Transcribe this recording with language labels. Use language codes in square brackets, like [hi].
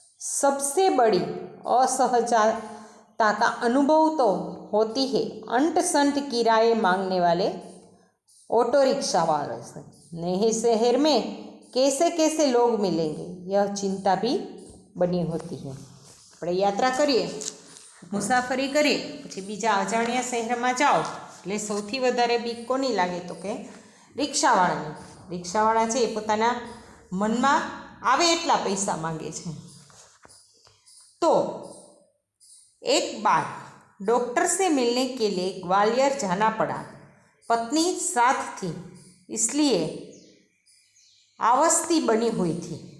[hi] सबसे बड़ी असहजता का अनुभव तो होती है अंट संट किराए मांगने वाले ऑटो रिक्शा वालों से। नए शहर में कैसे कैसे लोग मिलेंगे, यह चिंता भी बनी होती है। [gu] આપણે યાત્રા કરીએ, મુસાફરી કરીએ, પછી બીજા અજાણ્યા શહેરમાં જાઓ એટલે સૌથી વધારે બીક કોની લાગે તો કે રિક્ષાવાળાની। રિક્ષાવાળા છે એ પોતાના મનમાં आवे एटला पैसा मांगे छे। [hi] तो एक बार डॉक्टर से मिलने के लिए ग्वालियर जाना पड़ा। पत्नी साथ थी, इसलिए आवस्थी बनी हुई थी।